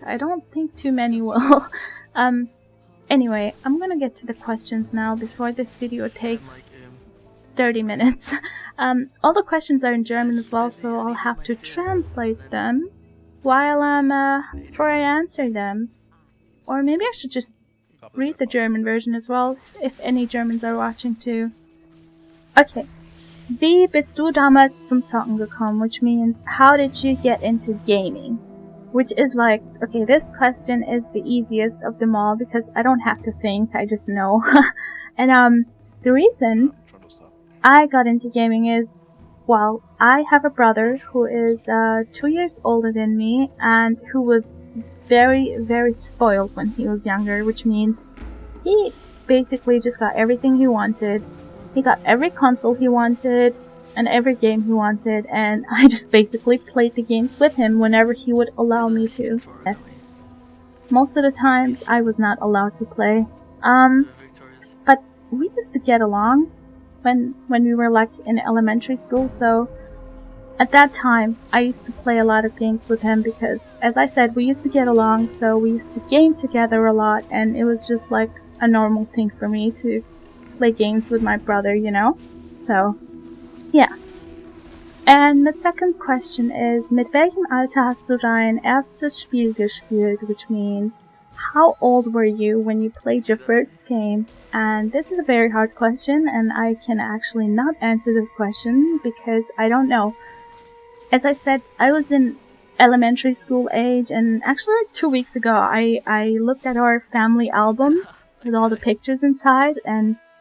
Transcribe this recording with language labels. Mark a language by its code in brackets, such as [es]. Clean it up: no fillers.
[en] I don't think too many will. Anyway, I'm gonna get to the questions now before this video takes 30 minutes. All the questions are in German as well, so I'll have to translate them while before I answer them. Or maybe I should just read the German version as well, if any Germans are watching too. Okay. [de] Wie bist du damals zum Zocken gekommen? [en] Which means, how did you get into gaming? Which is like, okay, this question is the easiest of them all because I don't have to think, I just know. And the reason I got into gaming is, well, I have a brother who is 2 years older than me and who was very, very spoiled when he was younger, which means he basically just got everything he wanted. He got every console he wanted and every game he wanted, and I just basically played the games with him whenever he would allow me to. Yes. Most of the times I was not allowed to play. But we used to get along when we were like in elementary school, so at that time I used to play a lot of games with him because, as I said, we used to get along, so we used to game together a lot, and it was just like a normal thing for me to play games with my brother, you know? So, yeah. And the second question is, [de] mit welchem Alter hast du dein erstes Spiel gespielt? [en] Which means, how old were you when you played your first game? And this is a very hard question, and I can actually not answer this question because I don't know. As I said, I was in elementary school age, and actually like 2 weeks ago, I looked at our family album with all the pictures inside, and